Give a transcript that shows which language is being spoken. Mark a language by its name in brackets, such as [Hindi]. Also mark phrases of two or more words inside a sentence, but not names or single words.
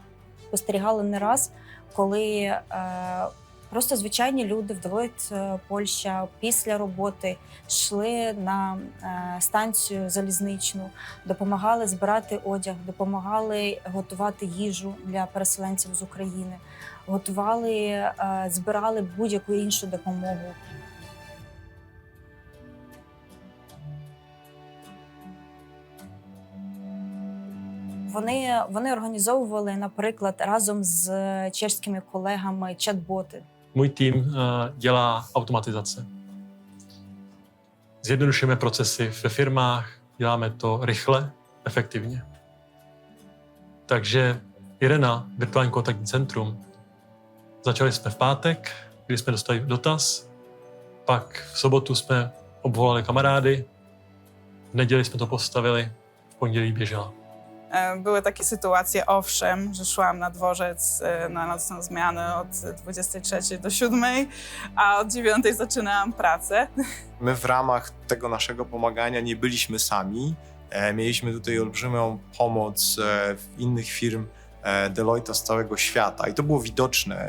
[Ukrainian] Спостерігали не раз, коли просто звичайні люди в Deloitte Польща після роботи йшли на станцію залізничну, допомагали збирати одяг, допомагали готувати їжу для переселенців з України, збирали будь-яку іншу допомогу. Вони організовували, наприклад, разом з чешськими колегами чат-боти. [Czech] Můj tým dělá automatizace. Zjednodušujeme procesy ve firmách, děláme to rychle, efektivně. Takže Irena, virtuální kontaktní centrum, začali jsme v pátek, kdy jsme dostali dotaz, pak v sobotu jsme obvolali kamarády, v neděli jsme to postavili, v pondělí běžela. [Polish] Były takie sytuacje, owszem, że szłam na dworzec na nocną zmianę od 23 do 7, a od 9 zaczynałam pracę. My w ramach tego naszego pomagania nie byliśmy sami. Mieliśmy tutaj olbrzymią pomoc innych firm Deloitte z całego świata i to było widoczne.